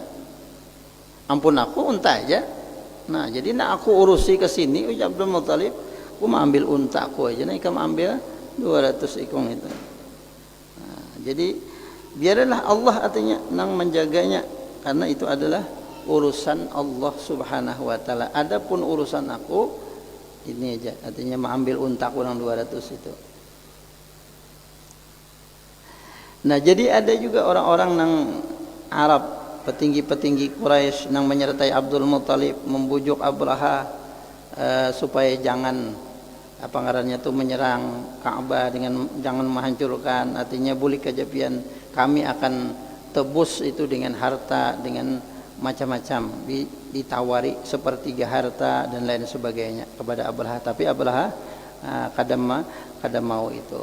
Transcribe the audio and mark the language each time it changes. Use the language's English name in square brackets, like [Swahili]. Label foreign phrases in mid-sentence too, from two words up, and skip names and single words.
[Banjar] Ampun aku unta aja. Nah, jadi nak aku urusi ke sini, ujar Abdul Muttalib, aku mau ambil unta aku aja, nah ikam ambil 200 ikong itu. Nah, jadi biarlah Allah artinya nang menjaganya, karena itu adalah urusan Allah [Arabic] سبحانه وتعالى. [Banjar] Adapun urusan aku ini aja, artinya mengambil untaku nang 200 itu. Nah, jadi ada juga orang-orang nang Arab, petinggi-petinggi Quraisy nang menyertai Abdul Muttalib membujuk Abraha supaya jangan apa ngarannya tuh menyerang Ka'bah, dengan jangan menghancurkan, artinya boleh kejapian kami akan tebus itu dengan harta, dengan macam-macam, ditawari sepertiga harta dan lain sebagainya kepada Abraha, tapi Abraha kada mau itu.